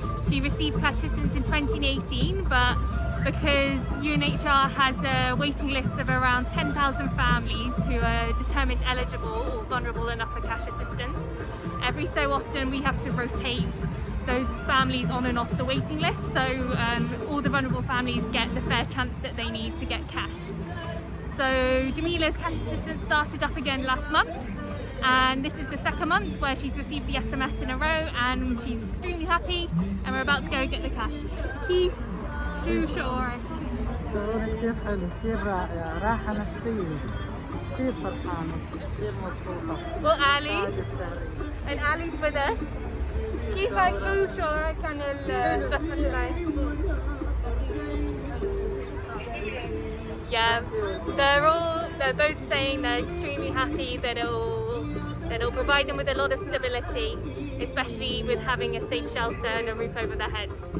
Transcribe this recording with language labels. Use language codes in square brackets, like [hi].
[en] She received cash assistance in 2018, but because UNHCR has a waiting list of around 10,000 families who are determined eligible or vulnerable enough for cash assistance, every so often we have to rotate those families on and off the waiting list, so all the vulnerable families get the fair chance that they need to get cash. So Jamila's cash assistance started up again last month, and this is the second month where she's received the SMS in a row, and she's extremely happy, and we're about to go get the cash. [ar] كيف شو شعورك؟ شعور كتير حلو، كتير رائع، راحة نفسية، كتير فرحانة، كتير مبسوطة. [en] Well, Ali, and Ali's with us. [ar] كيف شو شعورك عن الدفعة الآن؟ [en] Yeah, they're both saying they're extremely happy that it'll provide them with a lot of stability, especially with having a safe shelter and a roof over their heads.